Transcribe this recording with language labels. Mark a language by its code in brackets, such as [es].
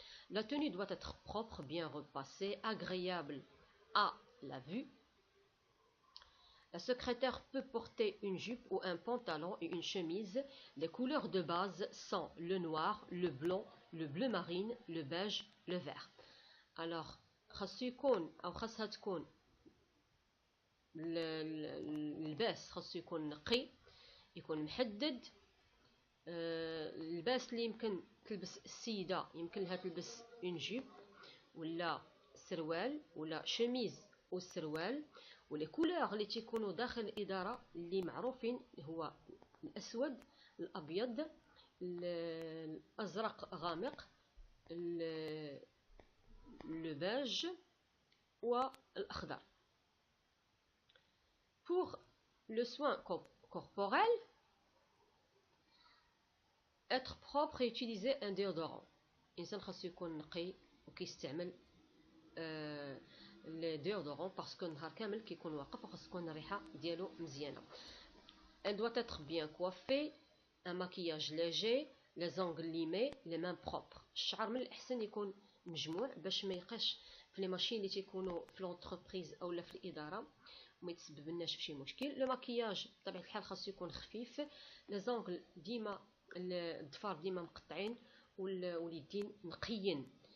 [fr] La tenue doit être propre, bien repassée, agréable à la vue. La secrétaire peut porter une jupe ou un pantalon et une chemise. Les couleurs de base sont le noir, le blanc, le bleu marine, le beige, le vert. [ar] Alors خاصو يكون أو خاصها تكون اللباس خاصو يكون نقي، يكون محدد. اللباس اللي يمكن تلبس السيدة يمكن لها تلبس اون جيب ولا سروال ولا شميز والسروال. ولي كولور اللي تيكونوا داخل الإدارة اللي معروفين هو الأسود، الأبيض، الأزرق غامق، الباج والأخضر. [fr] Pour le soin corporel, être propre et utiliser un déodorant. [ar] الإنسان خاصو يكون نقي وكيستعمل الديودورون باسكو نهار كامل كيكون واقف وخاص تكون الريحة ديالو مزيانة. [fr] Elle doit être bien coiffée, un maquillage léger, les ongles limés, les mains propres. [ar] الشعر من الأحسن يكون مجموع باش ما يبقاش في لي ماشين اللي تيكونوا في لونتربريز اولا في الاداره وما يتسبب لناش في شي مشكل. لو ماكياج بطبيعه الحال خاصو يكون خفيف. لي زونغل ديما الضفار ديما مقطعين واليدين نقيين.